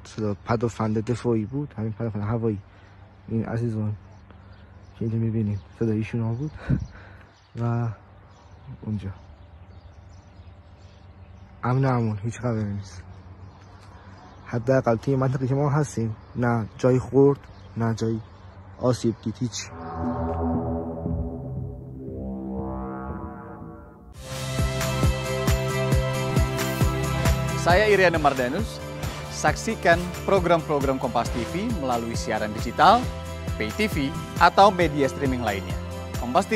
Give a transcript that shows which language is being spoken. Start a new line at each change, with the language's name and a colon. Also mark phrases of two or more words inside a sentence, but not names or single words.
Persian: صدا پدافند دفاعی بود، همین پدافند هوایی. این عزیزان که اینجا میبینیم صدای ایشون بود و اونجا امن هیچ خبری نیست. حداقل توی منطقه که ما هستیم نه جای خورد نه جای آسیب دید هیچ.
Indonesian: Saya Iriana Mardanus. Saksikan program-program Kompas TV melalui siaran digital,
English: pay TV,
Indonesian: atau media streaming lainnya.